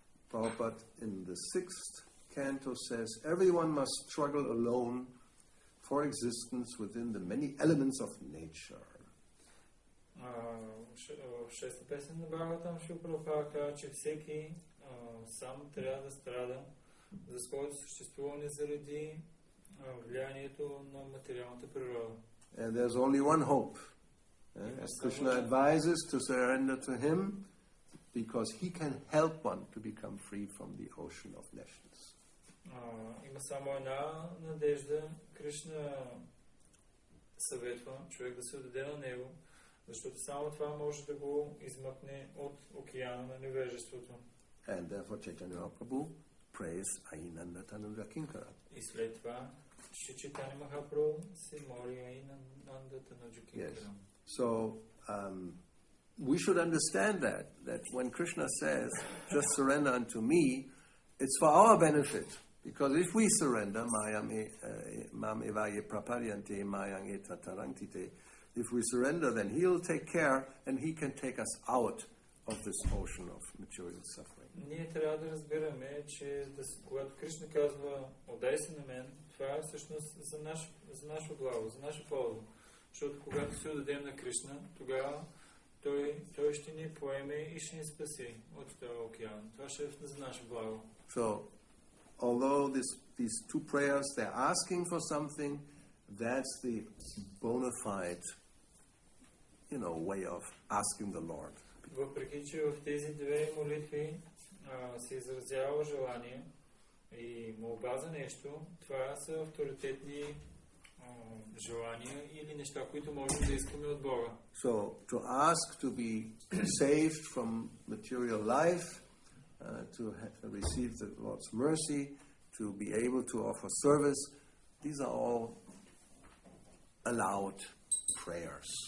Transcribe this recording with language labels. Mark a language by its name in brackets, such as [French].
[English] Prabhupada in the 6th canto says, everyone must struggle alone for existence within the many elements of nature. [Bulgarian] В 6-та песен на Бхагаватам Шрила Прабхупада казва, че всеки сам трябва да страда за своето съществуване заради влиянието на материалната природа. [English] And there's only one hope. As Krishna advises to surrender to him, because he can help one to become free from the ocean of nations. [Bulgarian] Има само една надежда. Кришна съветва човек да се отдаде на него, защото само това може да го измъкне от океана на невежеството. [English] And therefore Chaitanya Mahaprabhu prays Ainanda Tanuja Kinkara. [Bulgarian] И след това Шри Чайтаня Махапрабху се моли Ainanda Tanuja Kinkara. [English] So we should understand that when Krishna says, just surrender unto me, it's for our benefit. Because if we surrender, [Sanskrit] mam evaye praparyante mayang etatarantite, [English] if we surrender, then he'll take care and he can take us out of this ocean of material suffering. [Bulgarian] Ние трябва да разбираме, че когато Кришна казва, отдай се на мен, това е всъщност за наше благо, за наша полза. Защото когато се отдадем на Кришна, тогава той ще ни поеме и ще ни спаси от този океан. Това ще е за наше благо. [English] So, although these two prayers, they're asking for something, that's the bona fide, way of asking the Lord. [Bulgarian] Въпреки, че в тези две молитви се изразява желание и молба за нещо, това са авторитетни желания или неща, които можем да искаме от Бога. [English] So, to ask to be saved from material life, to receive the Lord's mercy, to be able to offer service, these are all allowed prayers.